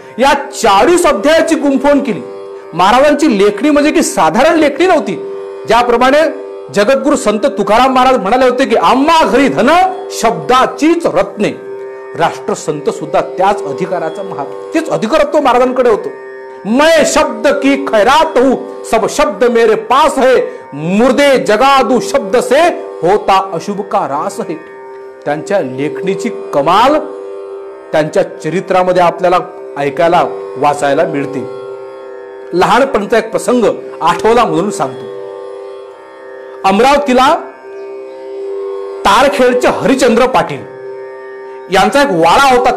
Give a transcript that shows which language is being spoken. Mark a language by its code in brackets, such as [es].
[mr] या 40 अध्यायाची गुंफवण केली. महाराजांची लेखणी म्हणजे की साधारण लेखणी नव्हती. ज्याप्रमाणे जगद्गुरु संत तुकाराम महाराज म्हणाले होते की आम्हा घरी धन शब्दाचीच रत्ने, राष्ट्रसंत सुद्धा त्याच अधिकाराचा तेच अधिकारत्व महाराजांकडे होतं. [hi] मैं शब्द की खैरात हूं, सब शब्द मेरे पास है, मुर्दे जगादू शब्द से होता अशुभ का रास है. [mr] त्यांच्या लेखणीची कमाल त्यांच्या चरित्रामध्ये आपल्याला ऐकायला वाचायला मिळते. लहानपणचा एक प्रसंग आठवला म्हणून सांगतो. अमरावतीला तारखेडचे हरिचंद्र पाटील यांचा एक वाडा होता.